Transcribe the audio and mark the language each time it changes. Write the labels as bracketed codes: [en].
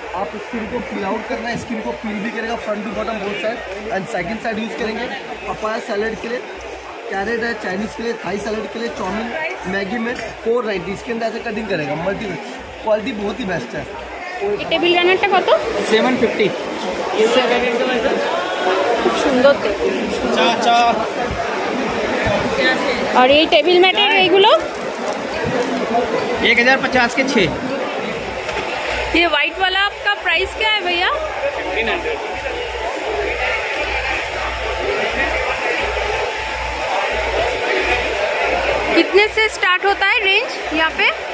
[hi] आप स्किन को पील आउट करना है, स्किन को पील भी करेगा front to bottom both side, and second side use करेंगे। पपाया सैलड के लिए, कैरेट है चाइनीज़ के लिए, थाई सैलड के लिए, चाउमीन मैगी में 490, इसके अंदर ऐसे कटिंग करेगा। मल्टी क्वालिटी बहुत ही बेस्ट है। [bn] টেবিল রানারটা কত? 750। খুব সুন্দর আর এই টেবিল ম্যাটের এইগুলো [hi] 1050 के 6। ये व्हाइट वाला आपका प्राइस क्या है भैया? 1500। कितने से स्टार्ट होता है रेंज यहाँ पे?